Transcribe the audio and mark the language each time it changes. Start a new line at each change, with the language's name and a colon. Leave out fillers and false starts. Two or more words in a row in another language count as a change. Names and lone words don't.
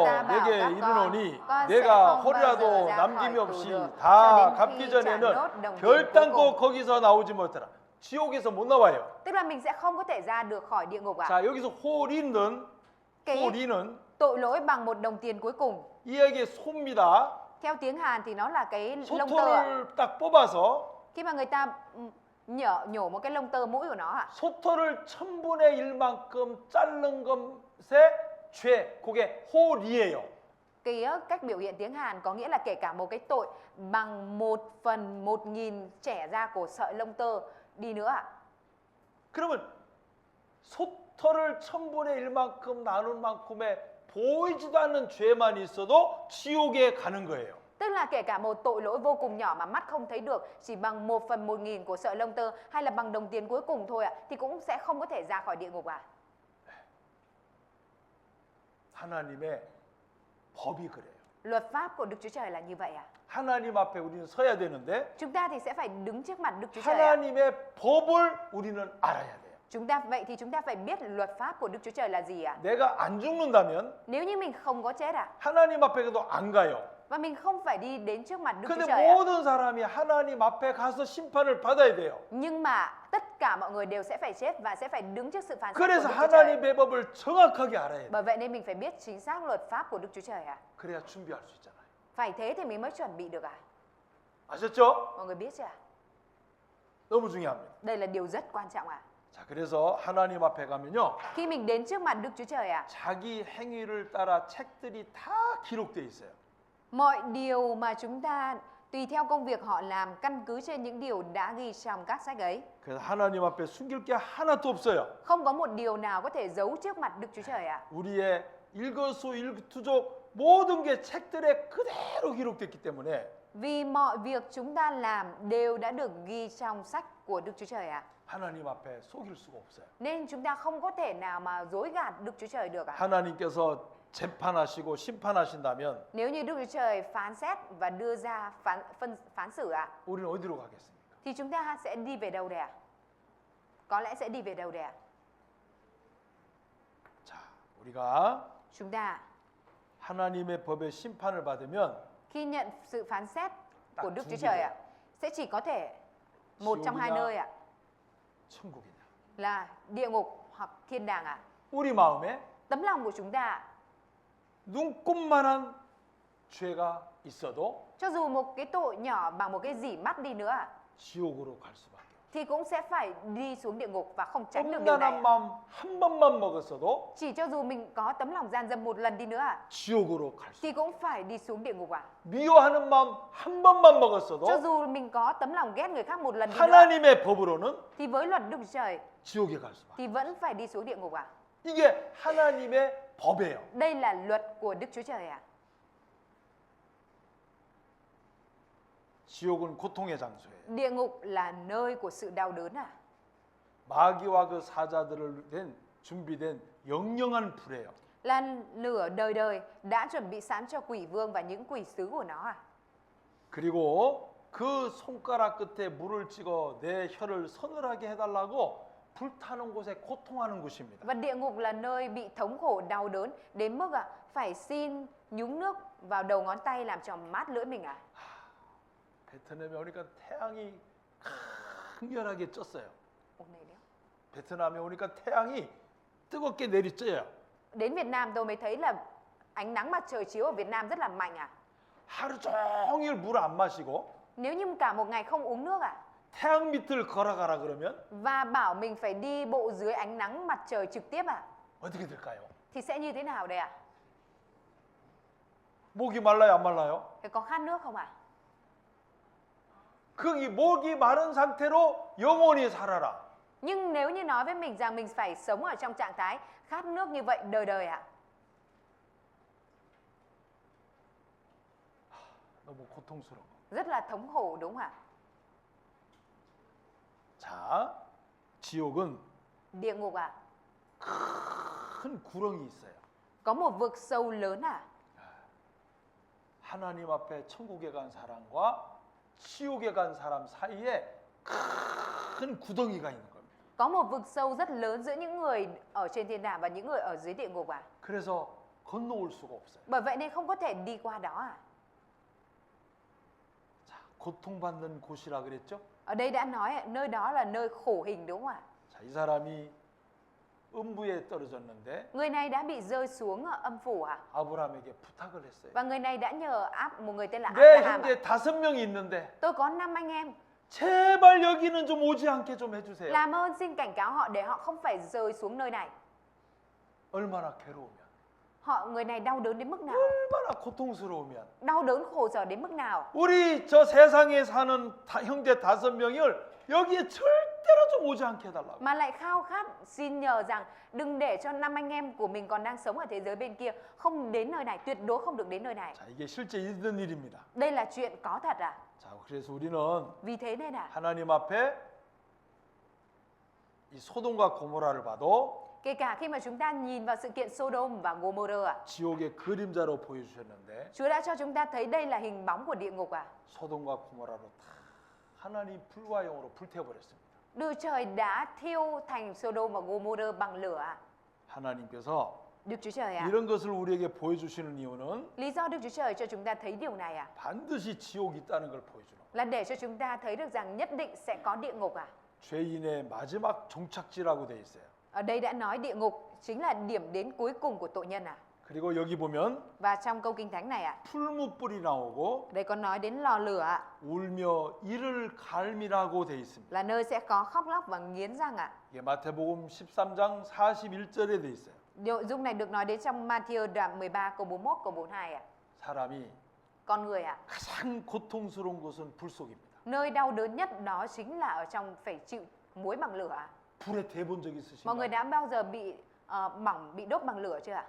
Vietnamese: ta bảo
Korean: 내게
Vietnamese: các
Korean: 이르노니
Vietnamese: con sẽ
Korean: 내가
Vietnamese: không bao giờ
Korean: 호리라도
Vietnamese: ra
Korean: 남김이
Vietnamese: khỏi
Korean: 없이
Vietnamese: tù được, cho
Korean: 다
Vietnamese: đến
Korean: 갚기
Vietnamese: khi trả nốt
Korean: 전에는
Vietnamese: đồng tiền
Korean: 결단코
Vietnamese: cuối cùng.
Korean: 거기서 나오지 못하라. 지옥에서 못 나와요.
Vietnamese: Tức là mình sẽ không có thể ra được khỏi địa ngục ạ.
Korean: 자, 여기서 호리는
Vietnamese: Cái tội lỗi bằng một đồng tiền cuối cùng.
Korean: 이에게 소입니다.
Vietnamese: Theo tiếng Hàn thì nó là cái lông tơ ạ.
Korean: 소토를 딱 뽑아서
Vietnamese: Khi mà người ta nhổ một cái lông tơ mũi của nó ạ.
Korean: 소토를 1000분의 1만큼 자른 것의 죄, 그게 호리예요.
Vietnamese: Cái cách biểu hiện tiếng Hàn có nghĩa là kể cả một cái tội bằng 1/1000 trẻ ra của sợi lông tơ đi nữa ạ.
Korean: 그러면 소토를 1000분의 1만큼 나눈 만큼의 보이지도 않는 죄만 있어도 지옥에 가는 거예요.
Vietnamese: Tức là kể cả một tội lỗi vô cùng nhỏ mà mắt không thấy được, chỉ bằng 1/1000 của sợi lông tơ hay là bằng đồng tiền cuối cùng thôi ạ, thì cũng sẽ không có thể ra khỏi địa ngục ạ.
Korean: 하나님의 법이 그래요.
Vietnamese: Luật pháp của Đức Chúa Trời là như vậy ạ.
Korean: 하나님 앞에 우리는 서야 되는데
Vietnamese: Chúng ta thì sẽ phải đứng trước mặt Đức Chúa Trời ạ.
Korean: 하나님의 법을 우리는 알아야 돼요.
Vietnamese: Chúng ta phải biết luật pháp của Đức Chúa Trời là gì ạ?
Korean: 내가 안 죽는다면
Vietnamese: Nếu như mình không có chết ạ,
Korean: 하나님 앞에도 안 가요.
Vietnamese: và mình không phải đi đến trước mặt Đức Chúa
Korean: 근데
Vietnamese: Trời ạ.
Korean: 모든 사람이 하나님 앞에 가서 심판을 받아야 돼요.
Vietnamese: Nhưng mà tất cả mọi người đều sẽ phải chết và sẽ phải đứng trước sự phán xét của
Korean: 그래서
Vietnamese: Đức Chúa Trời.
Korean: 하나님의 법을 정확하게 알아야 돼요.
Vietnamese: Bởi vậy nên mình phải biết chính xác luật pháp của Đức Chúa Trời ạ.
Korean: 그래야 준비할 수 있잖아요.
Vietnamese: Phải thế thì mình mới chuẩn bị được ạ.
Korean: 아셨죠?
Vietnamese: Mọi người biết chưa ạ?
Korean: 너무 중요합니다.
Vietnamese: Đây là điều rất quan trọng ạ.
Korean: 자, 그래서 하나님 앞에 가면요.
Vietnamese: Khi mình đến trước mặt Đức Chúa Trời ạ,
Korean: 자기 행위를 따라 책들이 다 기록돼 있어요.
Vietnamese: mọi điều mà chúng ta tùy theo công việc họ làm căn cứ trên những điều đã ghi trong các sách ấy.
Korean: 그래서 하나님 앞에 숨길 게 하나도 없어요.
Vietnamese: Không có một điều nào có thể giấu trước mặt Đức Chúa Trời ạ.
Korean: 우리의 일거수일투족 모든 게 책들에 그대로 기록됐기 때문에
Vietnamese: Vì mọi việc chúng ta làm đều đã được ghi trong sách của Đức Chúa Trời ạ.
Korean: 하나님 앞에 속일 수가 없어요.
Vietnamese: Nên chúng ta không có thể nào mà dối gạt Đức Chúa Trời được ạ.
Korean: 하나님께서 재판하시고 심판하신다면
Vietnamese: Nếu như Đức Chúa Trời phán xét và đưa ra phán xử ạ,
Korean: 우리는 어디로 가겠습니까?
Vietnamese: thì chúng ta sẽ đi về đâu đây ạ? Có lẽ sẽ đi về đâu đây ạ?
Korean: 자, 우리가
Vietnamese: Chúng ta
Korean: 하나님의 법의 심판을 받으면
Vietnamese: khi nhận sự phán xét của
Korean: 딱
Vietnamese: Đức
Korean: 두
Vietnamese: Chúa
Korean: 개
Vietnamese: Trời
Korean: 돼요.
Vietnamese: ạ, sẽ chỉ có thể một trong hai nơi ạ.
Korean: 천국이냐?
Vietnamese: Là địa ngục hoặc thiên đàng ạ?
Korean: 우리 마음에
Vietnamese: Tấm lòng của chúng ta ạ.
Korean: 눈꼽만한 죄가 있어도
Vietnamese: Cho dù một cái tội nhỏ bằng một cái dỉ mắt đi nữa ạ,
Korean: 지옥으로 갈 수밖에 없어요.
Vietnamese: thì cũng sẽ phải đi xuống địa ngục và không tránh được điều này
Korean: 음란한
Vietnamese: ạ.
Korean: 마음 한 번만 먹었어도
Vietnamese: Chỉ cho dù mình có tấm lòng gian dâm một lần đi nữa ạ,
Korean: 지옥으로 갈 수.
Vietnamese: thì cũng phải đi xuống địa ngục ạ.
Korean: 미워하는 마음 한 번만 먹었어도
Vietnamese: Cho dù mình có tấm lòng ghét người khác một lần đi nữa,
Korean: 하나님의 법으로는
Vietnamese: thì với luật Đức Chúa Trời
Korean: 지옥에 갈 수밖에.
Vietnamese: thì vẫn phải đi xuống địa ngục ạ.
Korean: 이게 하나님의 법이에요.
Vietnamese: Đây là luật của Đức Chúa Trời ạ.
Korean: 지옥은 고통의 장소예요.
Vietnamese: Địa ngục là nơi của sự đau đớn ạ.
Korean: 마귀와 그 사자들을 된 준비된 영영한 불이에요.
Vietnamese: Là lửa đời đời đã chuẩn bị sẵn cho quỷ vương và những quỷ sứ của nó ạ.
Korean: 그리고 그 손가락 끝에 물을 찍어 내 혀를 서늘하게 해달라고 불타는 곳에 고통하는 곳입니다.
Vietnamese: Và địa ngục là nơi bị thống khổ đau đớn đến mức phải xin nhúng nước vào đầu ngón tay làm cho mát lưỡi mình ạ.
Korean: 베트남에 오니까 태양이 강렬하게 쪘어요.
Vietnamese: Ồ, này đấy.
Korean: 베트남에 오니까 태양이 뜨겁게 내리쬐요.
Vietnamese: Đến Việt Nam tôi mới thấy là ánh nắng mặt trời chiếu ở Việt Nam rất là mạnh ạ.
Korean: 하루 종일 물 안 마시고
Vietnamese: Nếu như cả một ngày không uống nước ạ,
Korean: 태양 밑을 걸어가라 그러면
Vietnamese: và bảo mình phải đi bộ dưới ánh nắng mặt trời trực tiếp ạ,
Korean: 어떻게 될까요?
Vietnamese: thì sẽ như thế nào đây ạ?
Korean: 목이 말라요, 안 말라요?
Vietnamese: Thế có khát nước không ạ?
Korean: 그 목이 마른 상태로 영원히 살아라.
Vietnamese: Nhưng nếu như nói với mình rằng mình phải sống ở trong trạng thái khát nước như vậy đời đời ạ,
Korean: 너무 고통스러워.
Vietnamese: rất là thống khổ đúng không ạ?
Korean: 자, 지옥은
Vietnamese: Địa ngục ạ,
Korean: 큰 구렁이 있어요.
Vietnamese: có một vực sâu lớn ạ.
Korean: 하나님 앞에 천국에 간 사람과 지옥에 간 사람 사이에 큰 구덩이가 있는 겁니다.
Vietnamese: Có một vực sâu rất lớn giữa những người ở trên thiên đàng và những người ở dưới địa ngục ạ.
Korean: 그래서 건너올 수가 없어요.
Vietnamese: Bởi vậy nên không có thể đi qua đó ạ.
Korean: 자, 고통받는 곳이라 그랬죠?
Vietnamese: Ở đây đã nói nơi đó là nơi khổ hình đúng không ạ?
Korean: 자, 이 사람이 음부에 떨어졌는데
Vietnamese: Người này đã bị rơi xuống âm phủ ạ.
Korean: 아브라함에게 부탁을 했어요.
Vietnamese: Và người này đã nhờ một người tên là
Korean: 내
Vietnamese: Abraham ạ.
Korean: 형제 5명이 있는데
Vietnamese: Tôi có 5 anh em,
Korean: 제발 여기는 좀 오지 않게 좀 해주세요.
Vietnamese: làm ơn xin cảnh cáo họ để họ không phải rơi xuống nơi này.
Korean: 얼마나 괴로우면,
Vietnamese: Người này đau đớn đến mức nào?
Korean: 얼마나 고통스러우면
Vietnamese: Đau đớn khổ sở đến mức nào?
Korean: 우리 저 세상에 사는 형제 5명을 여기에 절대로 좀 오지 않게 해달라고.
Vietnamese: Mà lại khao khát xin nhờ rằng đừng để cho 5 anh em của mình còn đang sống ở thế giới bên kia không đến nơi này, tuyệt đối không được đến nơi này.
Korean: 자, 이게 실제 있는 일입니다.
Vietnamese: Đây là chuyện có thật à?
Korean: 자, 그래서 우리는
Vietnamese: Vì thế nên
Korean: 하나님 앞에 이 소돔과 고모라를 봐도
Vietnamese: kể cả khi mà chúng ta nhìn vào sự kiện Sodom và Gomorrah
Korean: 지옥의 그림자로 보여주셨는데
Vietnamese: Chúa đã cho chúng ta thấy đây là hình bóng của địa ngục
Korean: 소돔과 고모라로 다 하나님 불과 영으로 불태워버렸습니다.
Vietnamese: Đức Trời đã thiêu thành Sodom và Gomorrah bằng lửa
Korean: 하나님께서
Vietnamese: Đức Chúa Trời
Korean: 이런 것을 우리에게 보여주시는 이유는
Vietnamese: Lý do Đức Chúa Trời cho chúng ta thấy điều này
Korean: 반드시 지옥이 있다는 걸 보여주는
Vietnamese: là để cho chúng ta thấy được rằng nhất định sẽ có địa ngục
Korean: 죄인의 마지막 종착지라고 돼 있어요.
Vietnamese: Ở đây đã nói địa ngục chính là điểm đến cuối cùng của tội nhân
Korean: 그리고 여기 보면
Vietnamese: Và trong câu kinh thánh này
Korean: 풀무불이 나오고
Vietnamese: đây có nói đến lò lửa
Korean: 울며 이를 갈미라고 돼 있습니다.
Vietnamese: là nơi sẽ có khóc lóc và nghiến răng
Korean: 이게 마태복음 13장 41절에 돼 있어요.
Vietnamese: Nội dung này được nói đến trong Matthew đoạn 13 câu 41 câu 42
Korean: 사람이
Vietnamese: Con người
Korean: 가장 고통스러운 곳은 불 속입니다.
Vietnamese: nơi đau đớn nhất đó chính là ở trong phải chịu muối bằng lửa
Korean: 불에 대본 적
Vietnamese: Mọi người
Korean: 있으신가요?
Vietnamese: đã bao giờ bị bỏng, bị đốt bằng lửa chưa ạ?